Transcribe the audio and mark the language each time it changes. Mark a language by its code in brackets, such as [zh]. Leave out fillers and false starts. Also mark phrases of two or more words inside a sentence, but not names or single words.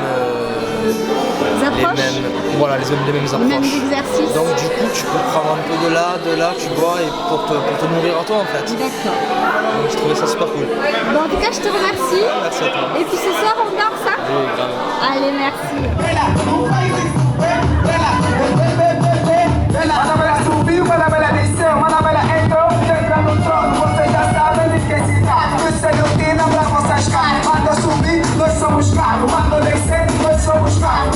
[fr] approches. Les mêmes approches. Les mêmes exercices. Donc du coup, tu peux prendre un peu de là, tu vois, et pour te nourrir à toi en fait. D'accord. Donc j'ai trouvé ça super cool. Bon, en tout cas, je te remercie. Merci à toi. Et puis ce soir, on danse, ça? Oui, vraiment. Allez, merci. [pt] Nós somos carros, manda descer, nós somos carros.